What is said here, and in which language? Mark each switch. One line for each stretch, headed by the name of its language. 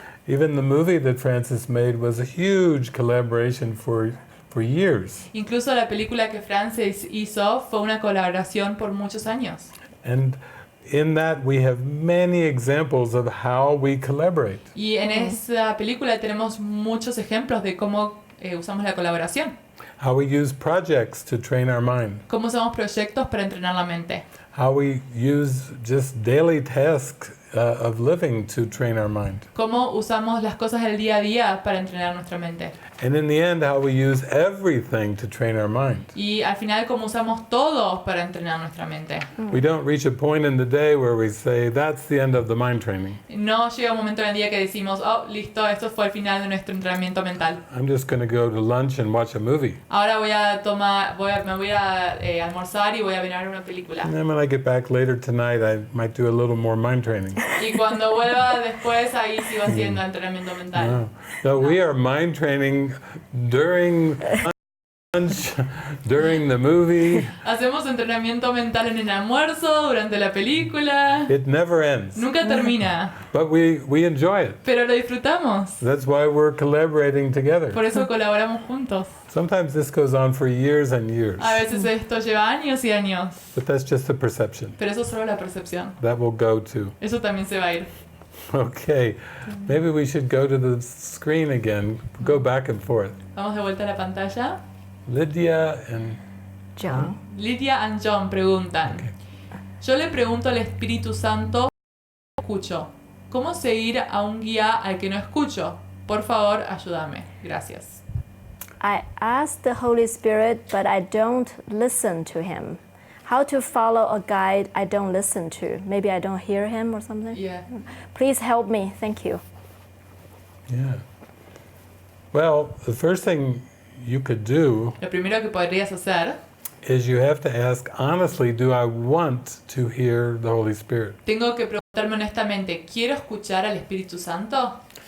English: Even the movie that Francis made was a huge collaboration for years.
Spanish: Incluso la película que Francis hizo fue una colaboración por muchos años.
English: And in that we have many examples of how we collaborate.
Spanish: Y en esa película tenemos muchos ejemplos de cómo usamos la colaboración.
English: How we use projects to train our mind.
Spanish: Cómo usamos proyectos para entrenar la mente.
English: How we use just daily tasks of living to train our mind.
Spanish: Cómo usamos las cosas del día a día para entrenar nuestra mente.
English: And in the end, how we use everything to train our mind.
Spanish: Y al final cómo usamos todo para entrenar nuestra mente.
English: We don't reach a point in the day where we say, that's the end of the mind training.
Spanish: No llega un momento en el día que decimos, oh, listo, esto fue el final de nuestro entrenamiento mental.
English: I'm just going to go to lunch and watch a movie.
Spanish: Ahora me voy a almorzar y voy a ver una película.
English: And then when I get back later tonight, I might do a little more mind training.
Spanish: Y cuando vuelva después, ahí sigo haciendo entrenamiento mental.
English: No, we are mind training during lunch, during the movie.
Spanish: Hacemos entrenamiento mental en el almuerzo, durante la película.
English: It never ends.
Spanish: Nunca termina,
English: But we enjoy it.
Spanish: pero lo disfrutamos.
English: That's why we're collaborating together.
Spanish: Por eso colaboramos juntos.
English: Sometimes this goes on for years and years.
Spanish: A veces esto lleva años y años,
English: But that's just a perception.
Spanish: pero eso es solo la percepción.
English: That will go too.
Spanish: Eso también se va a ir.
English: Okay. Maybe we should go to the screen again. Go back and forth.
Spanish: Vamos de vuelta a la pantalla.
English: Lydia and John.
Spanish: Lydia and John preguntan. Yo le pregunto al Espíritu Santo, escucho. ¿Cómo seguir a un guía al que no escucho? Por favor, ayúdame. Gracias.
English: I ask the Holy Spirit, but I don't listen to him. how to follow a guide I don't listen to. Maybe I don't hear him or something. Yeah. Please help me. Thank you. Yeah. Well, the first thing you could do
Spanish: Lo primero que podrías hacer,
English: is you have to ask honestly, do I want to hear the Holy Spirit?
Spanish: tengo que preguntarme honestamente, ¿quiero escuchar al Espíritu Santo?